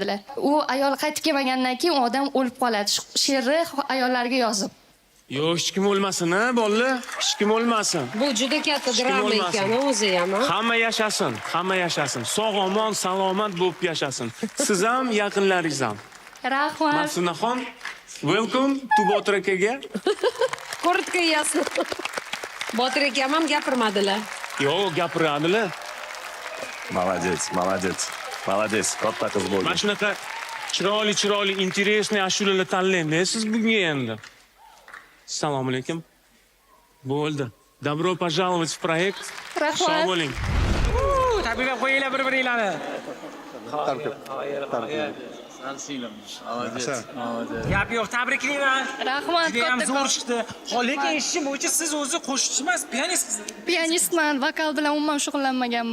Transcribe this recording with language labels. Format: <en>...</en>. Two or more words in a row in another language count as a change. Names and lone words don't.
<uz>U ayol qaytib kelmagandan keyin u odam o'lib qoladi. She'rni ayollariga yozib. Yo'q, hech kim o'lmasin, ha, bolalar. Hech kim o'lmasin. Bu juda katta kim drama o'lmasin. ekan o'zi ham. Ha? Hamma yashasin, hamma yashasin. Sog'-omon, salomat bo'lib yashasin. Siz ham, yaqinlaringiz ham. Rahmat. Masunaxon,</uz> <en>welcome to</en> <uz>Botir akaga.</uz> <ru>Korotko ясно.</ru> <uz>Botir akam ham gapirmadilar. Yo'q, gapiradilar.</uz> <ru>Молодец, молодец. Молодец.</ru> <uz>Katta qiz bo'ldi. Mana shunaqa chiroyli, интересный ashulalar tanlaydi siz bunga endi. Assalomu alaykum. Bo'ldi.</uz> <ru>Добро пожаловать в проект.</ru> <uz>Rahmat. Sog' bo'ling. Tabriklab qo'yinglar bir-biringlarni. Gap yo'q, tabriklayman. Rahmat, Juda ham zo'r kattakon. chiqdi. Lekin eshitishim bo'yicha siz o'zi qo'shiqchi emas, pianistsiz. Pianistman, vokal bilan umuman shug'ullanmaganman.</uz>